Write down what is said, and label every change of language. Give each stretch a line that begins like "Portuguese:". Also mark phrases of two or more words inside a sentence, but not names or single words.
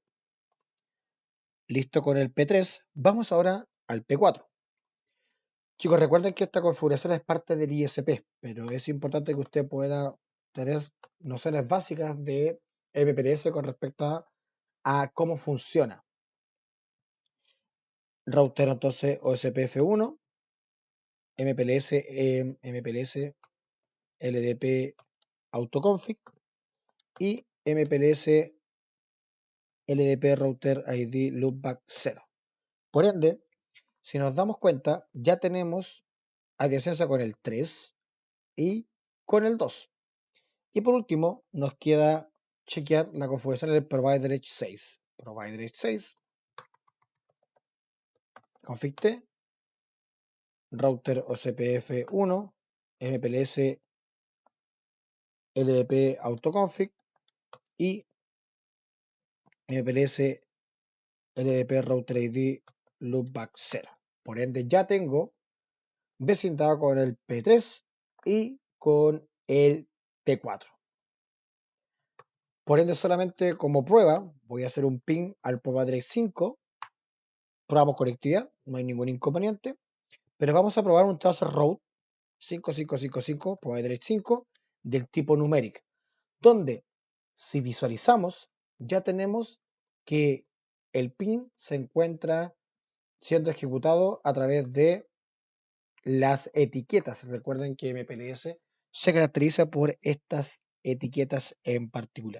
Spanish: Listo con el P3. Vamos ahora al P4. Chicos, recuerden que esta configuración es parte del ISP, pero es importante que usted pueda tener nociones básicas de MPLS con respecto a cómo funciona. Router entonces OSPF1,
English: MPLS LDP autoconfig
Spanish: y
English: MPLS LDP router ID loopback 0.
Spanish: Por ende, si nos damos cuenta, ya tenemos adyacencia con el 3 y con el 2. Y por último, nos queda chequear la configuración del Provider Edge 6. Provider Edge 6,
English: config T, router OCPF1, MPLS LDP autoconfig
Spanish: y
English: MPLS LDP router ID loopback 0.
Spanish: Por ende, ya tengo vecindado con el P3 y con el P4. Por ende, solamente como prueba, voy a hacer un ping al Provider 5. Probamos conectividad, no hay ningún inconveniente. Pero vamos a probar un
English: tracer route 5555,
Spanish: Provider 5, del tipo numeric, donde si visualizamos, ya tenemos que el ping se encuentra siendo ejecutado a través de las etiquetas. Recuerden que MPLS se caracteriza por estas etiquetas en particular.